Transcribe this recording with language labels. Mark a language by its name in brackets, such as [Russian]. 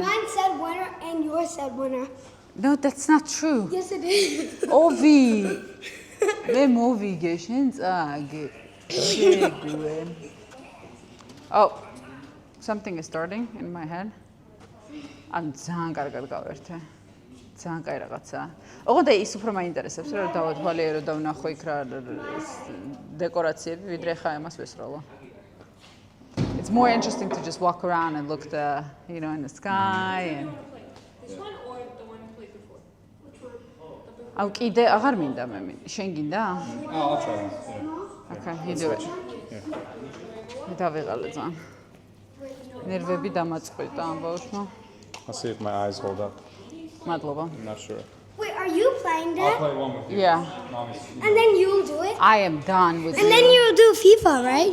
[English] Mine said winner and yours said winner. No, that's not true. Yes, it is. [Georgian] ოვი. მე მოვიგე, შენ წააგე. შეგვე. [English] Oh, something is starting in my head. [Georgian] ან ძალიან კარგად გავერთე. ძალიან კაი რაღაცაა. ოღონდ ის უფრო მაინტერესებს რა დავათვალიერო და ვნახო იქ რა დეკორაციები, ვიდრე ხა ამას ვესროლო. [English] It's more interesting to just walk around and look in the sky and This one or the one we played before? Which one? [Georgian] აუ კიდე აღარ მინდა მე შენ გინდა? [English] Oh, I'll try one. Yeah. Okay, you do it. [Georgian] მე დავიღალე ძალიან. ნერვები დამაწყვეტა ამ ბავშვმა. [English] I'll see if my eyes hold up. [Georgian] მადლობა. [English] I'm not sure. Wait, are you playing I'll that? play one with you. Yeah. And then you'll do it? I am done with And then you'll do FIFA, right?